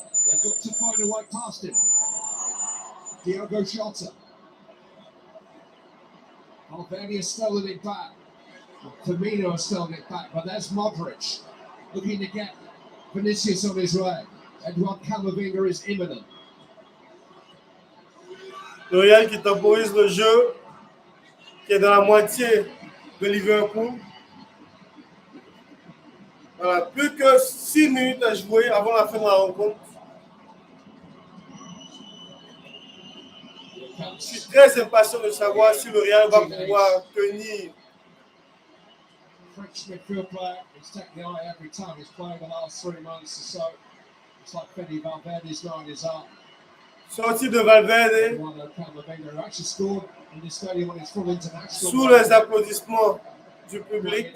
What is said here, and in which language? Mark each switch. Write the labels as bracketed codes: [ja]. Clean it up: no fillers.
[en] They've got to find a way past him. Diogo Jota. Valverde has stolen it back. Firmino has stolen it back, but there's Modric looking to get Vinicius on his way. Edouard Camavinga is imminent. [fr] Le Real qui temporise le jeu, qui est dans la moitié de Liverpool. Voilà, plus que 6 minutes à jouer avant la fin de la rencontre. Je suis très impatient de savoir si le Real va pouvoir tenir. [en] French midfield player, he's taken the eye every time he's played the last 3 months or so. It's like Fede Valverde's night is up. [fr] Sortie de Valverde. [en] Camavinga actually scored in this stadium on his full international. [fr] Sous les applaudissements du public.